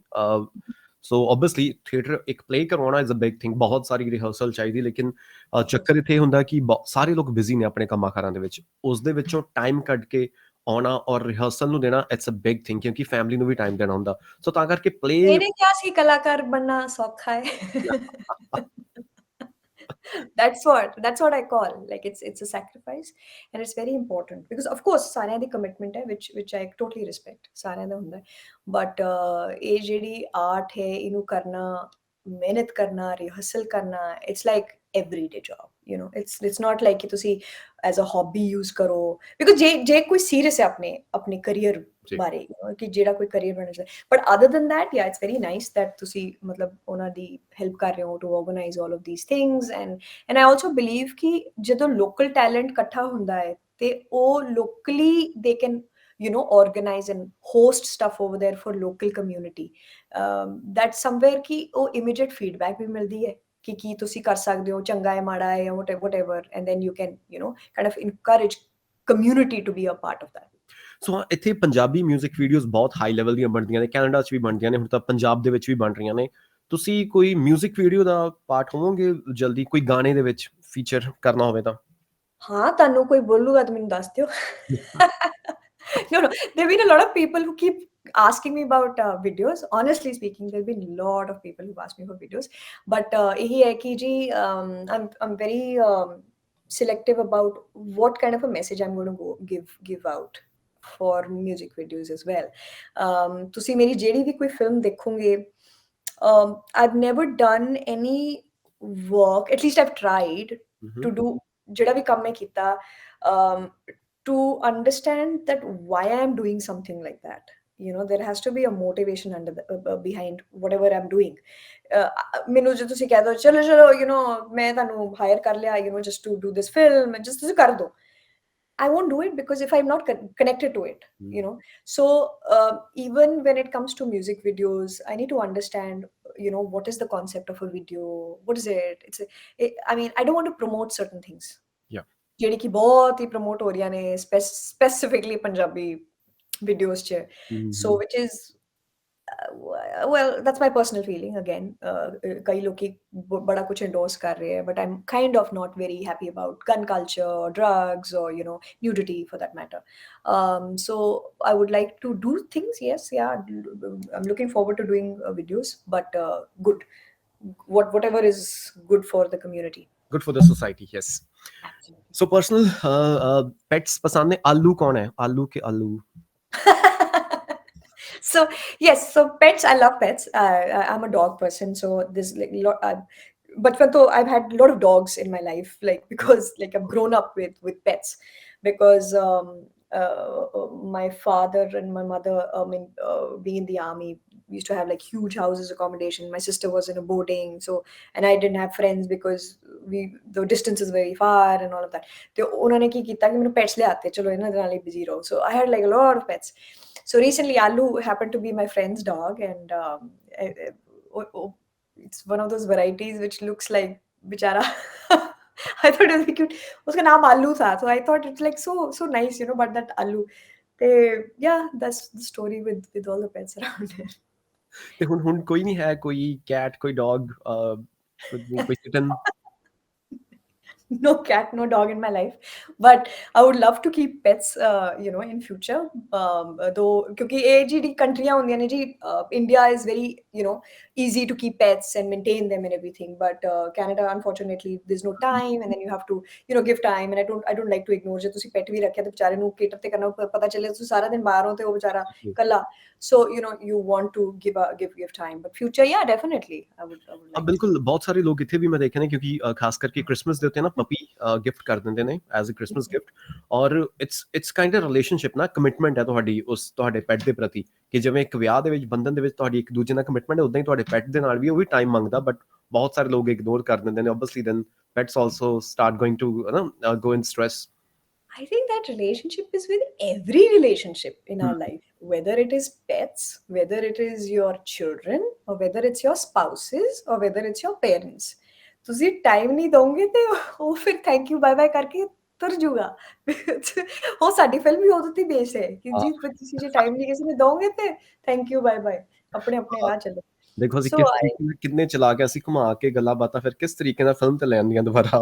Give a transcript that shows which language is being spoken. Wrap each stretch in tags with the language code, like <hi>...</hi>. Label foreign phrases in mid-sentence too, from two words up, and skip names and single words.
<pa>ਸੋ ਓਬਵੀਅਸਲੀ ਥੀਏਟਰ ਇੱਕ ਪਲੇ ਕਰਵਾਉਣਾ</pa> <en>is a big thing</en> <pa>ਬਹੁਤ ਸਾਰੀ ਰਿਹਰਸਲ ਚਾਹੀਦੀ ਲੇਕਿਨ ਚੱਕਰ ਇੱਥੇ ਇਹ ਹੁੰਦਾ ਕਿ ਸਾਰੇ ਲੋਕ ਬਿਜ਼ੀ ਨੇ ਆਪਣੇ ਕੰਮਾਂ ਕਾਰਾਂ ਦੇ ਵਿੱਚ ਉਸ ਦੇ ਵਿੱਚੋਂ ਟਾਈਮ ਕੱਢ ਕੇ ਆਉਣਾ ਔਰ ਰਿਹਰਸਲ ਨੂੰ ਦੇਣਾ</pa> <en>it's a big thing</en> <pa>ਕਿਉਂਕਿ ਫੈਮਿਲੀ ਨੂੰ ਵੀ ਟਾਈਮ ਦੇਣਾ ਹੁੰਦਾ ਸੋ ਤਾਂ ਕਰਕੇ ਪਲੇ ਇਹਨੇ ਕਿਹਾ ਸੀ ਕਲਾਕਾਰ ਬਣਨਾ ਸੌਖਾ ਹੈ</pa> <en>that's what I call like it's a sacrifice and it's very important because of course</en> <pa>ਸਾਰਿਆਂ ਦੀ commitment ਹੈ</pa> <en>which I totally respect</en> <pa>ਸਾਰਿਆਂ ਦਾ ਹੁੰਦਾ</pa> <en>but</en> <pa>ਇਹ ਜਿਹੜੀ art ਹੈ ਇਹਨੂੰ ਕਰਨਾ ਮਿਹਨਤ ਕਰਨਾ rehearsal ਕਰਨਾ</pa> <en>it's like everyday job it's not like</en> <pa>ਕਿ ਤੁਸੀਂ</pa> <en>as a hobby</en> <pa>use ਕਰੋ because ਜੇ ਕੋਈ serious ਹੈ ਆਪਣੇ career ਬਾਰੇ ਕਿ ਜਿਹੜਾ ਕੋਈ career ਬਣਨਾ ਚਾਹੀਦਾ</pa> <en>but other than that yeah it's very nice that</en> <pa>ਤੁਸੀਂ ਮਤਲਬ ਉਹਨਾਂ ਦੀ help ਕਰ ਰਹੇ ਹੋ</pa> <en>to organize all of these things and I also believe</en> <pa>ਕਿ ਜਦੋਂ local talent ਇਕੱਠਾ ਹੁੰਦਾ ਹੈ ਤੇ ਉਹ</pa> <en>locally they can organize and host stuff over there for local community that's somewhere</en> <pa>ਕਿ ਉਹ immediate feedback ਵੀ ਮਿਲਦੀ ਹੈ ਕਿ ਕੀ ਤੁਸੀਂ ਕਰ ਸਕਦੇ ਹੋ ਚੰਗਾ ਹੈ ਮਾੜਾ ਹੈ</pa> <en>whatever and then you can kind of encourage community to be a part of that</en> <pa>ਸੋ ਇੱਥੇ ਪੰਜਾਬੀ 뮤직 ਵੀਡੀਓਜ਼ ਬਹੁਤ ਹਾਈ ਲੈਵਲ ਦੀਆਂ ਬਣਦੀਆਂ ਨੇ ਕੈਨੇਡਾ 'ਚ ਵੀ ਬਣਦੀਆਂ ਨੇ ਹੁਣ ਤਾਂ ਪੰਜਾਬ ਦੇ ਵਿੱਚ ਵੀ ਬਣ ਰਹੀਆਂ ਨੇ ਤੁਸੀਂ ਕੋਈ 뮤직 ਵੀਡੀਓ ਦਾ ਪਾਰਟ ਹੋਵੋਗੇ ਜਲਦੀ ਕੋਈ ਗਾਣੇ ਦੇ ਵਿੱਚ ਫੀਚਰ ਕਰਨਾ ਹੋਵੇ ਤਾਂ ਹਾਂ ਤੁਹਾਨੂੰ ਕੋਈ ਬੋਲੂਗਾ ਤਾਂ ਮੈਨੂੰ ਦੱਸ ਦਿਓ</pa> <en>no there've been a lot of people who keep asking me about videos honestly speaking there've been a lot of people who've asked me for videos but</en> <hi>यही है कि जी</hi> <en>I'm very selective about what kind of a message I'm going to give out for music videos as well</en> <pa>ਤੁਸੀਂ ਮੇਰੀ ਜਿਹੜੀ ਵੀ ਕੋਈ ਫਿਲਮ ਦੇਖੋਗੇ</pa> <en>I've never done any work at least I've tried to do</en> <pa>ਜਿਹੜਾ ਵੀ ਕੰਮ ਮੈਂ ਕੀਤਾ</pa> <en>to understand that why I'm doing something like that there has to be a motivation behind whatever I'm doing</en> <pa>ਮੈਨੂੰ ਜੇ ਤੁਸੀਂ ਕਹਿ ਦੋ ਚਲੋ ਮੈਂ ਤੁਹਾਨੂੰ ਹਾਇਰ ਕਰ ਲਿਆ</pa> <en>just to do this film just</en> <pa>ਤੁਸੀਂ ਕਰ ਦੋ</pa> <en>I won't do it because if I'm not connected to it so even when it comes to music videos I need to understand what is the concept of a video what is it I mean I don't want to promote certain things</en> <pa>ਜਿਹੜੀ ਕਿ ਬਹੁਤ ਹੀ ਪ੍ਰਮੋਟ ਹੋ ਰਹੀਆਂ ਨੇ ਸਪੈਸੀਫਿਕਲੀ ਪੰਜਾਬੀ ਵੀਡੀਓਜ਼ 'ਚ</pa> <en>so which is well that's my personal feeling again</en> <pa>ਕਈ ਲੋਕੀ ਬੜਾ ਕੁਝ endorse ਕਰ ਰਹੇ ਹੈ</pa> <en>but I'm kind of not very happy about gun culture or drugs or nudity for that matter so I would like to do things yes yeah I'm looking forward to doing videos but good whatever is good for the community good for the society yes so personal pets</en> <hi>पसंद है आलू कौन है आलू के आलू</hi> <en>so yes so pets I love pets I'm a dog person so there's like but I've had a lot of dogs in my life like because like I've grown up with pets because my father and my mother being in the army we used to have like huge houses accommodation my sister was in a boarding so and I didn't have friends because the distance is very far and all of that</en> <pa>ਤੇ ਉਹਨਾਂ ਨੇ ਕੀ ਕੀਤਾ ਕਿ ਮੈਨੂੰ pets ਲਿਆਤੇ ਚਲੋ ਇਹਨਾਂ ਦੇ ਨਾਲ ਹੀ busy ਰਹੋ</pa> <en>so I had like a lot of pets so recently Alu happened to be my friend's dog and it's one of those varieties which looks like bichara I thought it was cute</en> <hi>उसका नाम Alu था</hi> <en>so I thought it's like so nice but that Alu yeah that's the story with all the pets around here</en> <pa>ਤੇ ਹੁਣ ਕੋਈ ਨਹੀਂ ਹੈ ਕੋਈ ਕੈਟ ਕੋਈ ਡੌਗ ਕੋਈ ਕਿਟਨ</pa> <en>no cat no dog in my life but I would love to keep pets in future though</en> <pa>ਕਿਉਂਕਿ ਇਹ ਜਿਹੜੀ ਕੰਟਰੀਆਂ ਹੁੰਦੀਆਂ ਨੇ ਜੀ</pa> <en>India is very easy to keep pets and maintain them and everything, but Canada unfortunately there's no time, and then you have to give time, and I don't like to ignore</en> <pa>ਜੇ ਤੁਸੀਂ pet ਵੀ ਰੱਖਿਆ ਤੇ ਵਿਚਾਰੇ ਨੂੰ cater ਤੇ ਕਰਨਾ, ਪਤਾ ਚੱਲੇ ਤੁਸੀਂ ਸਾਰਾ ਦਿਨ ਬਾਹਰ ਹੋ ਤੇ ਉਹ ਵਿਚਾਰਾ ਕੱਲਾ,</pa> <en>so you want to give time, but future yeah definitely I would like</en> <pa>ਬਿਲਕੁਲ ਬਹੁਤ ਸਾਰੇ ਲੋਕ ਇੱਥੇ ਵੀ ਮੈਂ ਦੇਖੇ ਨੇ, ਕਿਉਂਕਿ ਖਾਸ ਕਰਕੇ ਕ੍ਰਿਸਮਸ ਦੇ ਉੱਤੇ ਨਾ ਪਪੀ ਗਿਫਟ ਕਰ ਦਿੰਦੇ ਨੇ</pa> <en>as a Christmas gift,</en> <pa>ਔਰ</pa> <en>it's kind a relationship</en> <pa>ਨਾ, ਕਮਿਟਮੈਂਟ ਹੈ ਤੁਹਾਡੀ ਉਸ ਤੁਹਾਡੇ ਪੈਟ ਦੇ ਪ੍ਰਤੀ, ਕਿ ਜਿਵੇਂ ਇੱਕ ਵਿਆਹ ਦੇ ਵਿੱਚ ਬੰਧਨ ਦੇ ਵਿੱਚ ਤੁਹਾਡੀ ਇੱਕ ਦੂਜੇ ਨਾਲ ਕਮਿਟਮੈਂਟ ਹੈ, ਉਦਾਂ ਹੀ ਤੁਹਾਡੇ ਪੈਟ ਦੇ ਨਾਲ ਵੀ ਉਹ ਵੀ ਟਾਈਮ ਮੰਗਦਾ, ਬਟ ਬਹੁਤ ਸਾਰੇ ਲੋਕ ਇਗਨੋਰ ਕਰ ਦਿੰਦੇ ਨੇ,</pa> <en>obviously then pets also start going to go in stress. I think that relationship is with every relationship in our life, whether it is pets, whether it is your children, or whether it's your spouses, or whether it's your parents.</en> <pa>ਤੁਸੀਂ ਟਾਈਮ ਨਹੀਂ ਦੋਗੇ ਤੇ ਉਹ ਫਿਰ</pa> <en>thank you bye bye</en> <pa>ਕਰਕੇ ਤੁਰ ਜੂਗਾ। ਉਹ ਸਾਡੀ ਫਿਲਮ ਵੀ ਉਹਦੇ ਤੇ ਬੇਸ ਹੈ ਕਿ ਜੀ ਤੁਸੀਂ ਜੇ ਟਾਈਮ ਨਹੀਂ ਕਿਸੇ ਨੂੰ ਦੋਗੇ ਤੇ</pa> <en>thank you bye bye,</en> <pa>ਆਪਣੇ ਆਪਣੇ ਰਾਹ ਚੱਲੋ। ਦੇਖੋ ਅਸੀਂ ਕਿਸ ਤਰੀਕੇ ਨਾਲ ਕਿੰਨੇ ਚਲਾ ਕੇ ਅਸੀਂ ਘੁਮਾ ਕੇ ਗੱਲਾਂ ਬਾਤਾਂ ਫਿਰ ਕਿਸ ਤਰੀਕੇ ਨਾਲ ਫਿਲਮ ਤੇ ਲੈ ਆਉਂਦੀਆਂ ਦੁਬਾਰਾ।</pa>